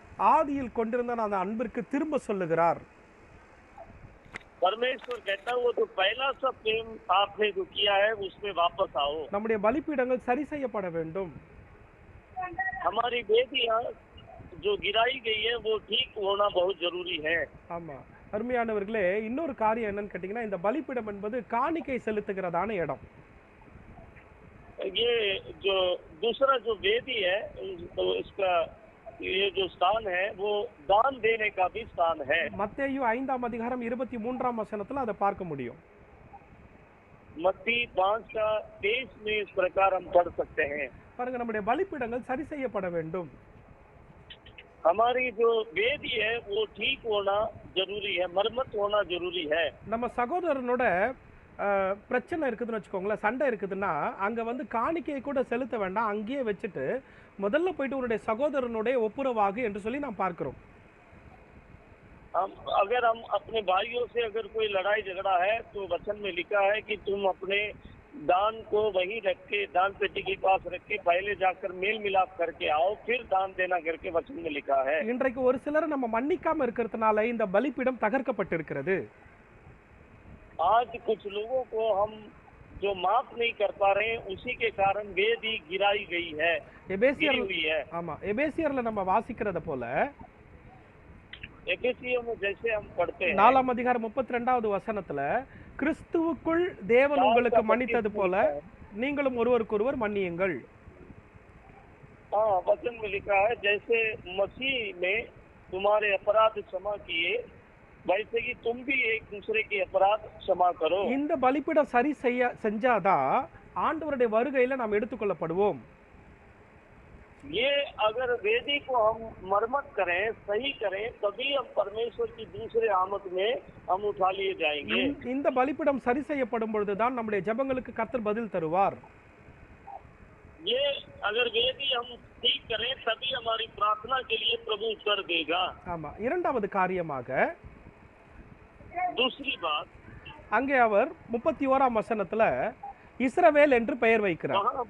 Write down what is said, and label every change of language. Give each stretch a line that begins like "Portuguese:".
Tamil: ஆதியில் கொண்டிருந்த அந்த அன்பிற்கு திரும்ப சொல்லுகிறார்.
Hindi: परमेश्वर कहता है वो तो पहला सा प्रेम आपने जो किया है उसमें वापस आओ।
Tamil: நம்முடைய பலிபீடங்கள் சரி செய்யப்பட வேண்டும்.
Hindi: हमारी वेदियां जो गिराई गई है वो ठीक होना बहुत जरूरी है।
Tamil: ஆமா, அருமையானவர்களே, இன்னொரு காரியம் என்னன்னு கேட்டீங்கன்னா, இந்த பலிபீடம் என்பது காணிக்கை செலுத்துகிறதான இடம்.
Hindi: ये जो दूसरा जो वेदी है तो इसका ये जो स्थान है वो दान देने का भी स्थान है।
Tamil: மத்தேயு 5ஆம் அதிகாரம் 23ஆம் வசனத்துல அதை பார்க்க முடியும்.
Hindi: मत्ती 5:23 में इस प्रकार हम पढ़ सकते हैं।
Tamil: பாருங்க, நம்முடைய பலிபீடங்கள் சரி செய்யப்பட வேண்டும்.
Hindi: हमारी जो वेदी है वो ठीक होना जरूरी है, मरम्मत होना जरूरी है।
Tamil: நம்ம சகோதரனோட பிரச்சனை இருக்குதுன்னு வச்சுக்கோங்களேன், சண்டை இருக்குதுன்னா அங்க வந்து காணிக்கையை கூட செலுத்த வேண்டாம், அங்கேயே வச்சுட்டு முதல்ல போயிட்டு உன்னுடைய சகோதரனுடைய ஒப்புரவாகு என்று சொல்லி நாம் பார்க்கிறோம்.
Hindi: अगर हम अपने भाइयों से अगर कोई लड़ाई झगड़ा है तो वचन में लिखा है कि तुम अपने दान को वहीं रख के, दान पेटी के पास रख के पहले जाकर मेल मिलाप करके आओ, फिर दान देना करके वचन में लिखा है।
Tamil: இன்றைக்கு ஒரு சிலர் நம்ம மன்னிக்காம இருக்கிறதுனால இந்த பலிபீடம் தகர்க்கப்பட்டிருக்கிறது.
Hindi: आज कुछ लोगों को हम जो माफ नहीं कर पा रहे हैं, उसी के कारण वेदी गिराई गई है, गिरी हुई है।
Tamil: ஆமா, எபேசியர்ல நம்ம வாசிக்கிறத போல
Hindi: எபேசியர் में जैसे हम पढ़ते हैं
Tamil: 4ஆம் அதிகாரம் 32வது வசனத்துல, கிறிஸ்துவுக்குள் தேவன் உங்களுக்கு மன்னித்தது போல நீங்களும் ஒருவருக்கொருவர் மன்னியுங்கள்.
Hindi: हाँ, वचन में लिखा है जैसे मसीह ने तुम्हारे अपराध क्षमा किए, वैसे ही तुम भी एक दूसरे के अपराध क्षमा करो।
Tamil: இந்த பலிபீடம் சரி செஞ்சாதான் ஆண்டவருடைய வருகையில நாம் எடுத்துக்கொள்ளப்படுவோம்.
Hindi: ये अगर वेदी को हम मरम्मत करें, सही करें, तभी हम परमेश्वर की दूसरे आमद में हम उठा लिए जाएंगे।
Tamil: இந்த பலிபீடம் சரி செய்யப்படும் பொழுதுதான் நம்முடைய ஜெபங்களுக்கு கர்த்தர் பதில் தருவார்.
Hindi: ये अगर वेदी हम ठीक करें तभी हमारी प्रार्थना के लिए प्रभु उत्तर देगा।
Tamil: ஆமா, இரண்டாவது காரியமாக
Hindi: दूसरी बात,
Tamil: அங்கே அவர் 31ஆம் வசனத்துல இஸ்ரவேல் என்று பெயர் வைக்கிறார்.